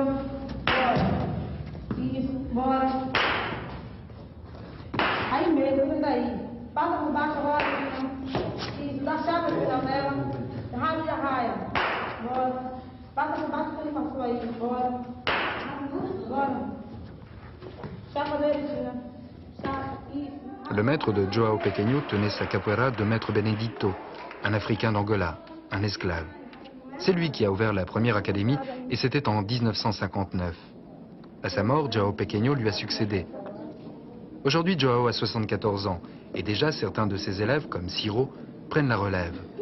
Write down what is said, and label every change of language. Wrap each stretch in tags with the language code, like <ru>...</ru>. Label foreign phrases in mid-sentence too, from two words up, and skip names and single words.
<pt>Bora. Isso, bora. Aí mesmo, vem daí. Passa por baixo agora. Isso, dá chave aqui na vela. Raia e arraia. Bora. Passa por baixo que ele passou aí. Bora. Bora. Chapa dele, Tina. Chapa. Isso.</pt> <fr>Le maître de Joao Pequeno tenait sa capoeira de maître Benedito, un Africain d'Angola, un esclave. C'est lui qui a ouvert la première académie et c'était en 1959. À sa mort, Joao Pequeno lui a succédé. Aujourd'hui, Joao a 74 ans et déjà certains de ses élèves, comme Ciro, prennent la relève.</fr>